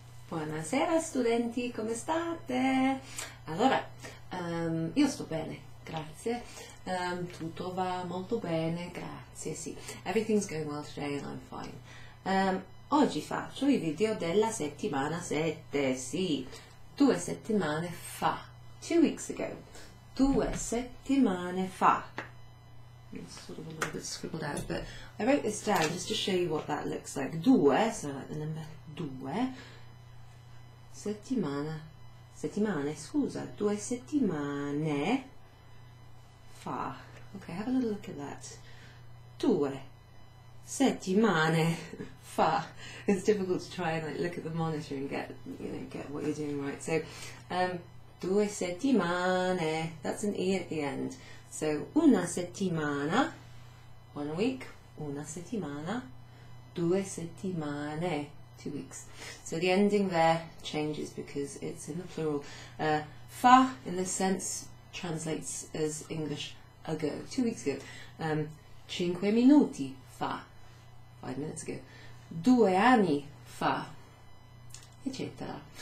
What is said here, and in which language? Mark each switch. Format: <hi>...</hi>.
<it>Buonasera studenti, come state? Allora, io sto bene, grazie. Tutto va molto bene, grazie, sì.</it> <en>Everything's going well today and I'm fine.</en> <it>Oggi faccio i video della settimana 7, sì. 2 settimane fa.</it> <en>2 weeks ago.</en> <it>2 settimane fa.</it> <en>It's sort of a little bit scribbled out, but I wrote this down just to show you what that looks like. 2, so like the number 2.</en> <it>Settimane, scusa, 2 settimane fa.</it> <en>Okay, have a little look at that.</en> <it>2 settimane fa.</it> <en>It's difficult to try and like look at the monitor and get what you're doing right. So</en> <it>2 settimane,</it> <en>that's an E at the end.</en> <it>So una settimana,</it> <en>1 week,</en> <it>una settimana, 2 settimane,</it> <en>2 weeks. So the ending there changes because it's in the plural. Fa, in this sense, translates as English ago, 2 weeks ago.</en> <it>5 minuti fa,</it> <en>5 minutes ago.</en> <it>2 anni fa, etc.</it>